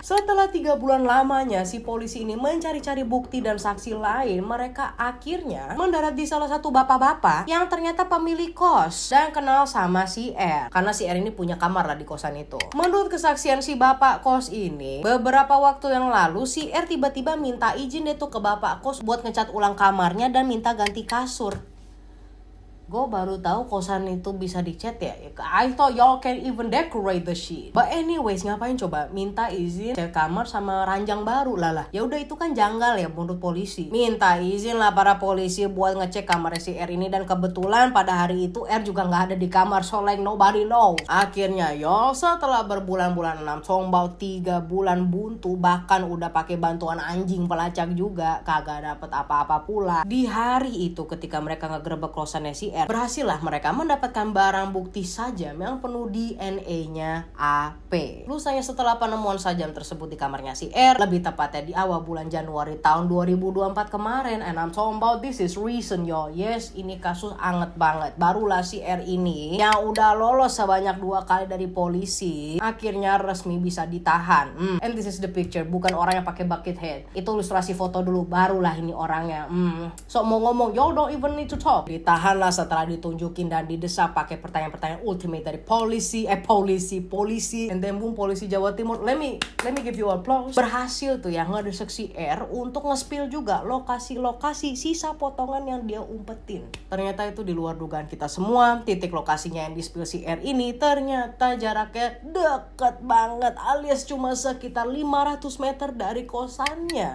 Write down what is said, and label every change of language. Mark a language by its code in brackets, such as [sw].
[id] Setelah 3 bulan lamanya si polisi ini mencari-cari bukti dan saksi lain, mereka akhirnya mendarat di salah satu bapak-bapak yang ternyata pemilik kos dan kenal sama si R karena si R ini punya kamar lah di kosan itu. Menurut kesaksian si bapak kos ini, beberapa waktu yang lalu si R tiba-tiba minta izin deh tuh ke bapak kos buat ngecat ulang kamarnya dan minta ganti kasur. Gue baru tahu kosan itu bisa dicat ya. [en] I thought y'all can even decorate the shit. But anyways, [id] ngapain coba minta izin cat kamar sama ranjang baru lah. Ya udah itu kan janggal ya menurut polisi. Minta izin lah para polisi buat ngecek kamar si R ini dan kebetulan pada hari itu R juga nggak ada di kamar, [en] so like nobody know. [id] Akhirnya y'all setelah berbulan-bulan 6 sombau 3 bulan buntu, bahkan udah pakai bantuan anjing pelacak juga kagak dapet apa-apa pula. Di hari itu ketika mereka ngegerebek kosannya si R, berhasillah mereka mendapatkan barang bukti sajam yang penuh DNA-nya AP. Lusanya setelah penemuan sajam tersebut di kamarnya si R, lebih tepatnya di awal bulan Januari tahun 2024 kemarin. [en] And I'm talking about this is recent yo. [id] Yes, ini kasus anget banget. Barulah si R ini yang udah lolos sebanyak 2 kali dari polisi akhirnya resmi bisa ditahan. [en] And this is the picture, [id] bukan orang yang pakai bucket head. Itu ilustrasi foto dulu, barulah ini orangnya. So mau ngomong, [en] yo don't even need to talk. [id] Ditahan lah setelah ditunjukin dan didesak pakai pertanyaan-pertanyaan ultimate dari polisi. [en] And then boom, [id] polisi Jawa Timur, [en] let me give you applause, [id] berhasil tuh ya ngedesek si R untuk nge-spill juga lokasi-lokasi sisa potongan yang dia umpetin. Ternyata itu di luar dugaan kita semua. Titik lokasinya yang di-spill si R ini ternyata jaraknya deket banget, alias cuma sekitar 500 meter dari kosannya.